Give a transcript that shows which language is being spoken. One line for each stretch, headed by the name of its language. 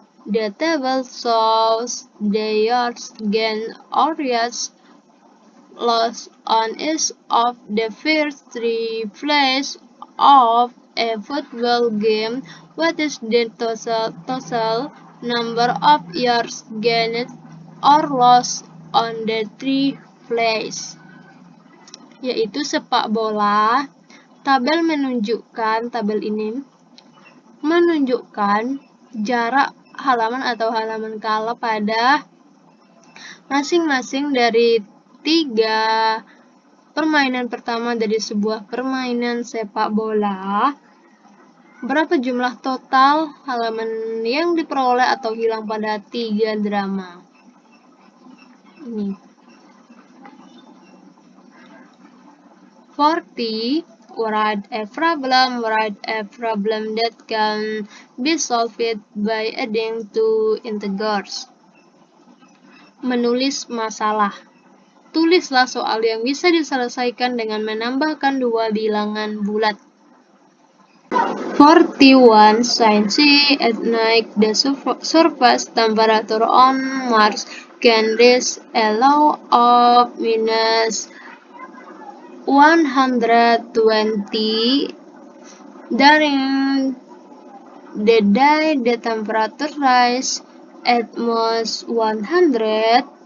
English: The table shows the yards gained or yards lost on each of the first 3 plays of a football game. What is the total number of yards gained or lost on the 3 plays?
Indonesian: Yaitu sepak bola. Tabel ini menunjukkan jarak halaman atau halaman kala pada masing-masing dari 3 permainan pertama dari sebuah permainan sepak bola. Berapa jumlah total halaman yang diperoleh atau hilang pada 3 drama ini?
English: 40. Write a problem that can be solved by adding 2 integers.
Indonesian: Menulis masalah. Tulislah soal yang bisa diselesaikan dengan menambahkan 2 bilangan bulat.
English: 41. Science at night, the surface temperature on Mars can reach a low of -120. During the day, the temperature rises at most 100.